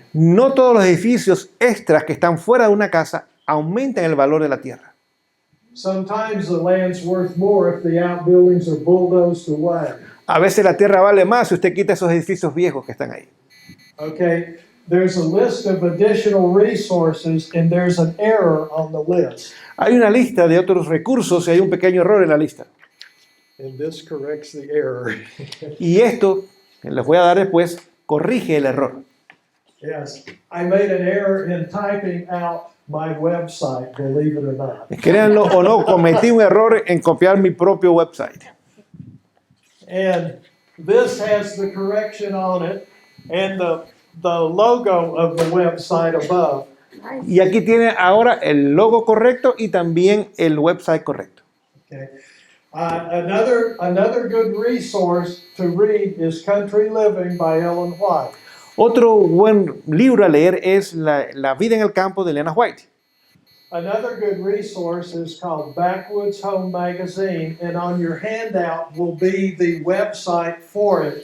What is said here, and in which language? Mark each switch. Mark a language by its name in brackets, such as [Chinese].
[Spanish] No todos los edificios extras que están fuera de una casa aumentan el valor de la tierra. [English] Sometimes the land's worth more if the outbuildings are bulldozed away. [Spanish] A veces la tierra vale más si usted quita esos edificios viejos que están ahí. [English] Okay, there's a list of additional resources and there's an error on the list. [Spanish] Hay una lista de otros recursos y hay un pequeño error en la lista. [English] And this corrects the error. [Spanish] Y esto, que les voy a dar después, corrige el error. [English] Yes, I made an error in typing out my website, believe it or not. [Spanish] Créanlo o no, cometí un error en copiar mi propio website. [English] And this has the correction on it and the logo of the website above. [Spanish] Y aquí tiene ahora el logo correcto y también el website correcto. [English] Okay. Another good resource to read is Country Living by Ellen White. [Spanish] Otro buen libro a leer es La vida en el campo de Elena White. [English] Another good resource is called Backwoods Home Magazine, and on your handout will be the website for it.